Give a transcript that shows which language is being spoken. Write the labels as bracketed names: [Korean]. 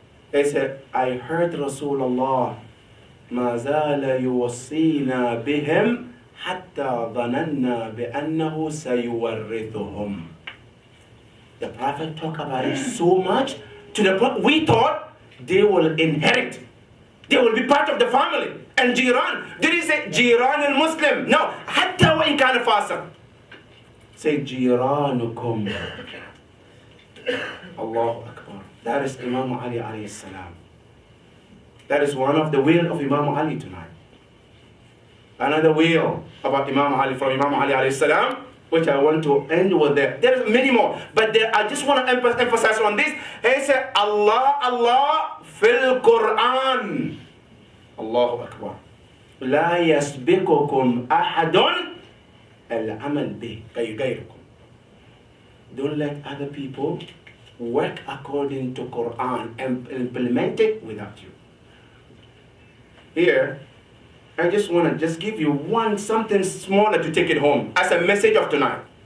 [English] They said, I heard Rasulullah [Arabic] ما زال يوصينا بهم حتى ظننا بأنه سيورثهم. [English] The Prophet talked about it so much to the point we thought they will inherit. They will be part of the family. And Jiran, did he say Jiran al-Muslim? [Arabic] No. حتى وإن كان فاسق. [English] Say جيرانكم. Allahu Akbar. That is Imam Ali alayhi salam. That is one of the will of Imam Ali tonight. Another will about Imam Ali from Imam Ali alayhi salam, which I want to end with there. There are many more, but I just want to emphasize on this. He said, Allah fil Quran. Allahu Akbar. [Arabic] لا يسبقكم أحد العمل به غيركم. [English] Don't let other people work according to Quran and implement it without you. Here, I just want to give you something smaller to take it home as a message of tonight.